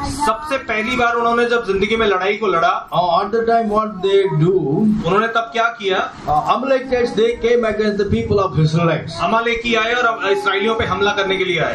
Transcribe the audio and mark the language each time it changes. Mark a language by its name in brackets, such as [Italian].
[Hindi] सबसे पहली बार उन्होंने जब जिंदगी में लड़ाई को लड़ा, [English] at the time what they do, [Hindi] उन्होंने तब क्या किया? [English] Amalekites, they came against the people of Israelites. [Hindi] अमालेकी आए और इसराइलियों पे हमला करने के लिए आए।